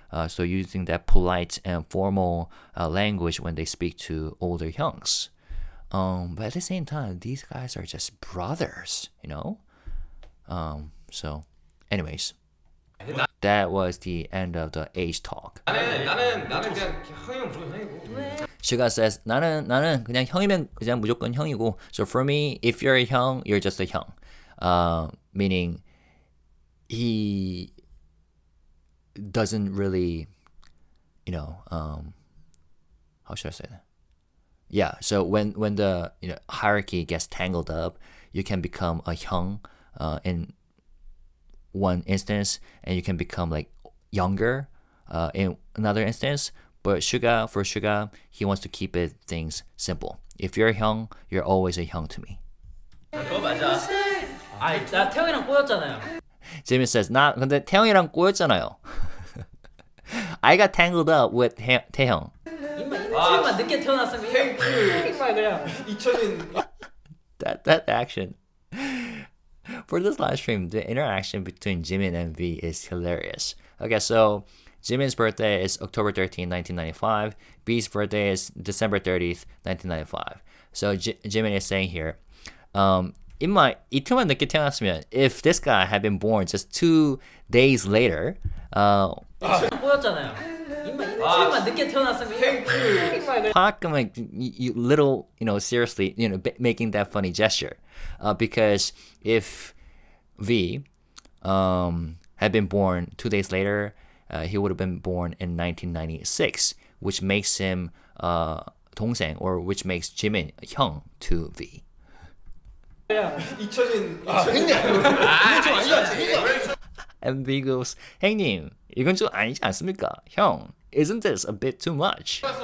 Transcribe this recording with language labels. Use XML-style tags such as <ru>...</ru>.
<en>So using that polite and formal language when they speak to older hyungs. But at the same time, these guys are just brothers, So, anyways, that was the end of the age talk.</en> <ko>나는 그냥 형이면 무조건 형이고.</ko> <en>SUGA says</en> <ko>나는 그냥 형이면 그냥 무조건 형이고.</ko> <en>So for me, if you're a 형, you're just a 형. Meaning he doesn't really, how should I say that? Yeah, so when the hierarchy gets tangled up, you can become a hyung in one instance, and you can become like younger in another instance. But for SUGA, he wants to keep things simple. If you're a hyung, you're always a hyung to me.</en> <ko>그거 맞아. 나 태형이랑 꼬였잖아요.</ko> <en>Jimin says,</en> <ko>나 근데 태형이랑 꼬였잖아요.</ko> <en>I got tangled up with 태형.</en> <ko>이만 늦게 태어났으면 그냥 잊혀진.</ko> <en>That action. For this live stream, the interaction between Jimin and V is hilarious. Okay, so Jimin's birthday is October 13, 1995. V's birthday is December 30th, 1995. So Jimin is saying here,</en> <ko>임마 이틀만 늦게 태어났으면,</ko> <en>if this guy had been born just 2 days later,</en> <ko>꼬였잖아요. 이만 늦게 태어났으면</ko> <en>like you little, seriously, making that funny gesture, because if V had been born 2 days later, he would have been born in 1996, which makes him 동생, or which makes Jimin 형 to V. 잊혀진. And V goes,</en> <ko>형님, 이건 좀 아니지 않습니까?</ko> <en>형, isn't this a bit too much?</en>